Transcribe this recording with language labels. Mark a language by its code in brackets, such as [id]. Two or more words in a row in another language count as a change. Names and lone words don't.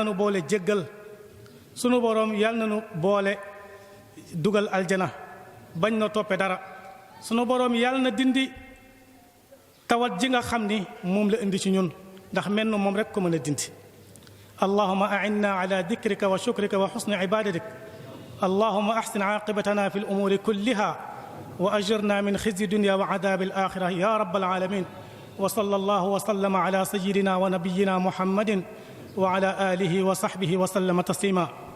[wo] nu boole jéggal suñu boroom yàlla na nu boole dugal aljana bañ na toppe dara suñu boroom yàlla na dindi tawat ji nga xam ni moom la indi ci ñun ndax menn moom rekk ko mën a dindi [ar] اللهم أعنا على ذكرك وشكرك وحسن عبادتك اللهم أحسن عاقبتنا في الأمور كلها وأجرنا من خزي الدنيا وعذاب الآخرة يا رب العالمين وصلى الله وسلم على سيدنا ونبينا محمد وعلى آله وصحبه وسلم تسليما